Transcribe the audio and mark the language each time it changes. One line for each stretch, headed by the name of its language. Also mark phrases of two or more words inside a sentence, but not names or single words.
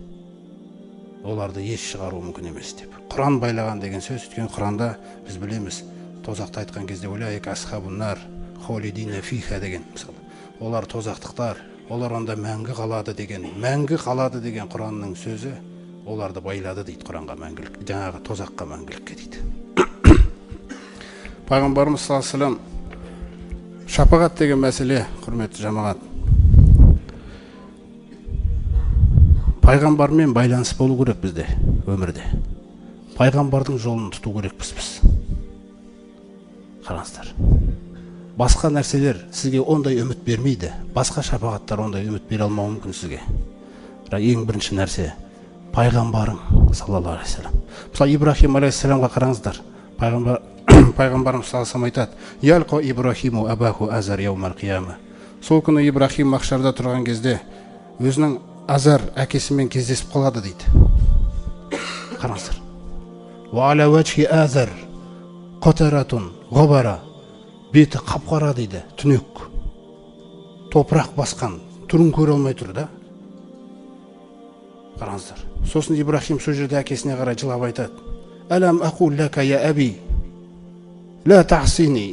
Kazakh: Оларды еш шығару мүмкін емес деп. Құран байлаған деген сөз, өйткені Құранда біз білеміз, тозақты айтқан кезде
Arabic: أولئك أصحاب النار خالدين فيها
Kazakh: деген мысалы. Олар тозақтықтар, олар онда мәңгі қалады деген Құранның сөзі оларды байлады дейді Құранға мәңгілік, жаңағы тозаққа мәңгілікке дейді. Пайғамбарымыз
Arabic: صلى الله عليه وسلم
Kazakh: шапағат деген мәселе, құрметті жамағат, пайғамбармен байланыс болу керек бізде өмірде. Пайғамбардың жолын тұту керекпіз біз. Қараңыздар. Басқа нәрселер сізге ондай үміт бермейді. Басқа шапағаттар ондай үміт бере алмауы мүмкін сізге. Ең бірінші нәрсе пайғамбарың
Arabic: صلى الله عليه وسلم.
Kazakh: Мысалы Ибрахим алейхиссаламға қараңыздар. Пайғамбарымыз
Arabic: صلى الله عليه وسلم
Kazakh: айтады:
Arabic: "يلقى إبراهيم أباه آزر يوم القيامة."
Kazakh: Сол күні Ибрахим махшарда тұрған кезде өзінің Азар әкесімен кездесіп қалады дейді. Қараңыздар.
Arabic: وعلى وجه آزر قترة غبرة.
Kazakh: Беті қап-қара дейді, түнек. Топырақ басқан, түрін көре алмай тұр да. Қараңыздар. Сосын Ибрахим сол жерде әкесіне қарай жылап айтады:
Arabic: "ألم أقل لك يا أبي لا تعصني."